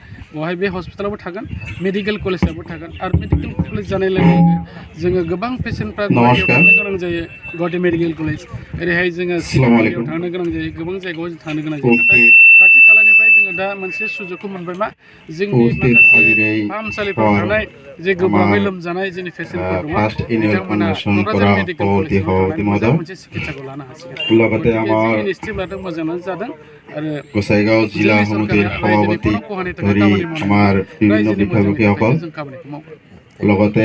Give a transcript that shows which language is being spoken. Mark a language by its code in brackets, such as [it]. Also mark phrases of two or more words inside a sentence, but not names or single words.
[brx] बेवहाय बे हस्पिटालाबो थागोन, मेडिकेल कलेजाबो थागोन आरो [en] medical college [brx] जानाय लोगो लोगो जोङो गोबां पेसेन्टफ्रा गुवाहाटियाव थांनो गोनां जायो, गुवाहाटि मेडिकेल कलेज, ओरैहाय जोङो सिगाङाव थांनो गोनां जायो, गोबां जायगायाव जों थांनो गोनां जायो। नाथाय खाथि खालानिफ्राय जोङो दा मोनसे सुजुगखौ मोनबाय मा जोंनि माखासे फाहामसालिफोराव थानाय जे गोब्राबै लोमजानाय जोंनि पेसेन्टफोर दङ बिथांमोना क'क्राझार मेडिकेल कलेजाव थांनानै मोजां मोनसे चिकित्साखौ लानो हासिगोन गतिके जि इनिसिएटिभ लादों मोजाङानो जादों आरो [as] গোসাইগাঁও জিলা সমিতিৰ সভাপতি ধৰি আমাৰ বিভিন্ন বিষয়ববীয়াসকল লগতে